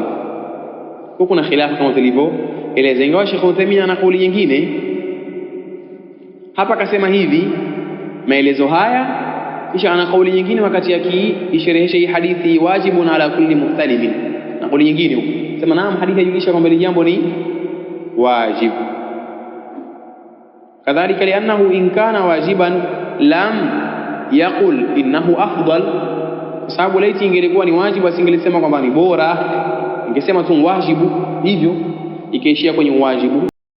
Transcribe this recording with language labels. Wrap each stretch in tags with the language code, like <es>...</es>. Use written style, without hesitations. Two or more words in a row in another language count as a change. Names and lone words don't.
<sw>Kuna khilafu kama tulivyoeleza, ingawa Sheikh Uthaymeen ana kauli nyingine hapa, akasema hivi maelezo haya, kisha ana kauli nyingine wakati akisherehesha hii hadithi</sw> <ar>wajibun ala kulli muhtalimin,</ar> <sw>na kauli nyingine huko sema naam, hadithi yajulisha kwamba ile jambo ni wajibu.</sw> <ar>Kadhalika li'annahu in kana wajiban lam yaqul innahu afdal,</ar> <sw>kwa sababu laiti ingelikuwa ni wajibu asingelisema kwamba ni bora, ingesema tu wajibu, hivyo ikaishia kwenye wajibu.</sw>